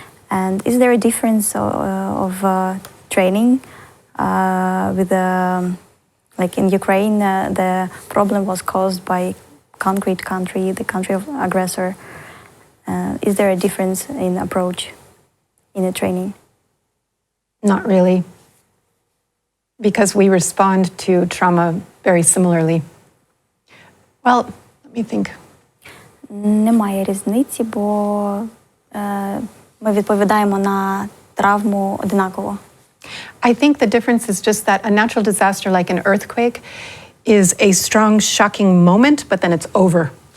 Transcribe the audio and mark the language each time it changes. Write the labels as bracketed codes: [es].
[en] And is there a difference of training with like in Ukraine, the problem was caused by concrete country, the country of aggressor. Is there a difference in approach in the training? Not really, because we respond to trauma very similarly. Well, let me think. [uk] Немає різниці, бо ми відповідаємо на травму однаково. [en] I think the difference is just that a natural disaster like an earthquake is a strong, shocking moment, but then it's over.